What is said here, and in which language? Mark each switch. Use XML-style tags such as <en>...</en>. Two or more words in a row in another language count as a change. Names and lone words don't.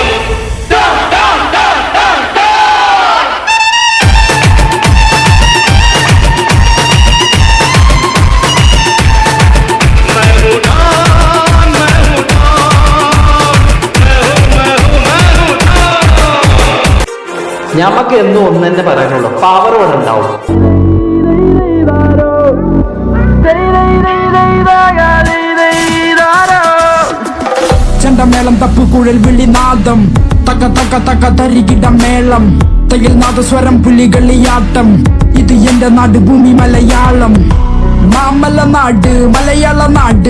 <hi>डन डन डन डन डन। मैं हूँ डॉन, मैं हूँ डॉन, मैं हूँ मैं हूँ मैं हूँ डॉन।</hi> <ml>ഞമ്മക്ക് എന്നും ഒന്ന് തന്നെ പറയാനുള്ളൂ, പവർ ഇവിടെ ഉണ്ടാവും. ചെണ്ടമേളം തപ്പുകുഴൽ വിളിനാദം തക തക തക തരികിട മേളം തയ്യൽ നാദസ്വരം പുലികളിയാട്ടം ഇത് എന്റെ നാട് ഭൂമി മലയാളം മാമല നാട് മലയാള നാട്</ml>